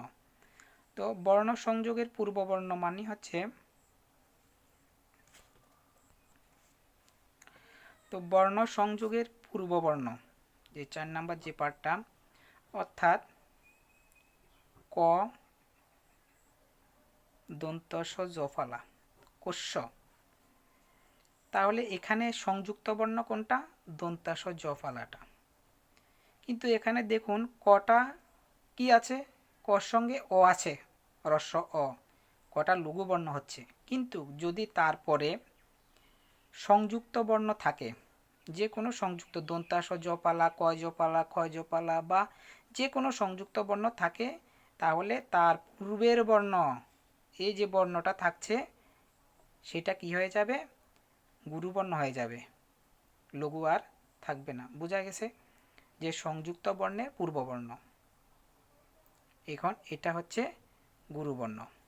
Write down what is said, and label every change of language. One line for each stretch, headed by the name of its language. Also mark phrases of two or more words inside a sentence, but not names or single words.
Bangla: তো বর্ণ সংযোগের পূর্ববর্ণ মানে হচ্ছে, তো বর্ণ সংযোগের পূর্ববর্ণ যে 4 নাম্বার যে পার্টটা, অর্থাৎ ক দন্ত স জফলা কোষ্য, তাহলে এখানে সংযুক্ত বর্ণ কোনটা, দন্তাস জফলাটা। কিন্তু এখানে দেখুন কটা কি আছে, কর সঙ্গে অ আছে, রস্য অ, কটা লঘু বর্ণ হচ্ছে। কিন্তু যদি তারপরে সংযুক্ত বর্ণ থাকে, যে কোনো সংযুক্ত দন্তাস জপালা, ক জপালা, খ জপালা বা যে কোনো সংযুক্ত বর্ণ থাকে, তাহলে তার পূর্বের বর্ণ, এই যে বর্ণটা থাকছে সেটা কি হয়ে যাবে, গুরুবর্ণ হয়ে যাবে, লঘু আর থাকবে না। বোঝা গেছে যে সংযুক্ত বর্ণের পূর্ববর্ণ, এখন এটা হচ্ছে গুরুবর্ণ।